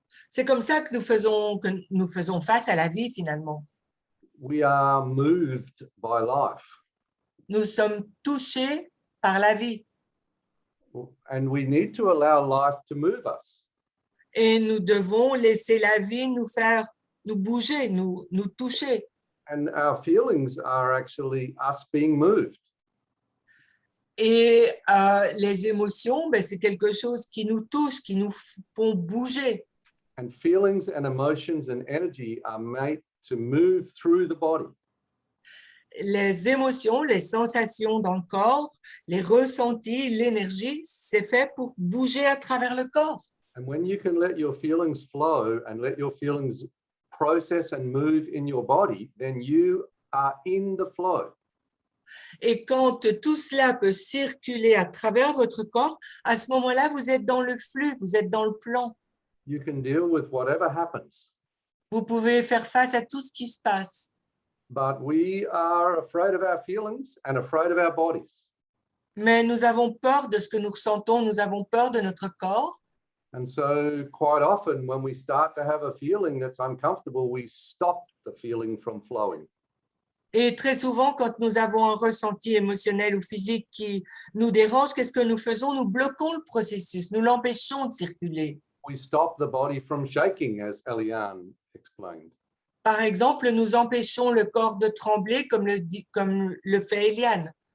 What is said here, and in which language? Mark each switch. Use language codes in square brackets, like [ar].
[fr] C'est comme ça que nous faisons face à la vie finalement. [en] We are moved by life. [fr] Nous sommes touchés par la vie [en] And we need to allow life to move us. [fr] et nous devons laisser la vie nous bouger, nous toucher. [en] And our feelings are actually us being moved. [fr] Et les émotions, ben, c'est quelque chose qui nous touche, qui nous font bouger. [en] And feelings and emotions and energy are made to move through the body. [fr] Les émotions, les sensations dans le corps, les ressentis, l'énergie, c'est fait pour bouger à travers le corps. [en] And when you can let your feelings flow and let your feelings process and move in your body, then you are in the flow. [fr] Et quand tout cela peut circuler à travers votre corps, à ce moment-là, vous êtes dans le flux, vous êtes dans le plan. [en] You can deal with whatever happens. [fr] Vous pouvez faire face à tout ce qui se passe. [en] But we are afraid of our feelings and afraid of our bodies. [fr] Mais nous avons peur de ce que nous ressentons, nous avons peur de notre corps. [en] And so quite often when we start to have a feeling that's uncomfortable, we stop the feeling from flowing. [fr] Et très souvent, quand nous avons un ressenti émotionnel ou physique qui nous dérange, qu'est-ce que nous faisons? Nous bloquons le processus, nous l'empêchons de circuler. [en] We stop the body from shaking, as Eliane explained. [fr] Par exemple, nous empêchons le corps de trembler comme le fait Eliane.